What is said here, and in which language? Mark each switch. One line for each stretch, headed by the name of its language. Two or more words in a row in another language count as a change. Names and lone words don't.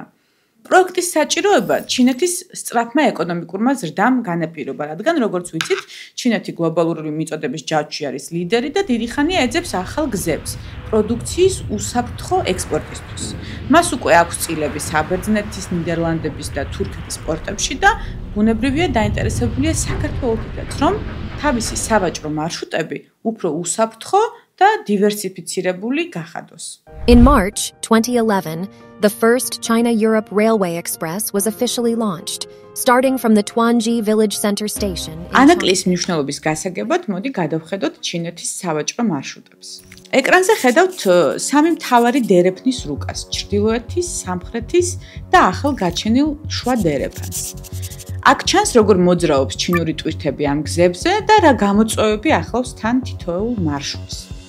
Georgian: პროექტის საჭიროება ჩინეთის სწრაფმა ეკონომიკურმა ზრდამ განაპირობა, რადგან როგორც ვიცით, ჩინეთი გლობალური მიწოდების ჯაჭვში არის ლიდერი და დიდი ხანია ეძებს ახალ გზებს პროდუქციის უსაფრთხო ექსპორტისთვის. მას უკვე აქვს წილები საბერძნეთის, ნიდერლანდების და თურქეთის პორტებში და ბუნებრივია დაინტერესებულია საქართველოთაც, რომ თავისი სავაჭრო მარშრუტები უფრო უსაფრთხო და დივერსიფიცირებული გახადოს.
English: In March 2011, the first China-Europe Railway Express was officially launched, starting from the Tuanji Village Center station.
Georgian: ანაკლიის მნიშვნელობის გასაგებად, მოდი გადავხედოთ ჩინეთის სავაჭრო მარშრუტებს. ეკრანზე ხედავთ სამი მთავარი დერეფნის რუკას: ჩრდილოეთის, სამხრეთის და ახალ გაჩენილ შუა დერეფანს. აქ ჩანს, როგორ მოძრაობს ჩინური ტვირთები ამ გზებზე და რა გამოწვევები ახლავს თან თითოეულ მარშრუტს.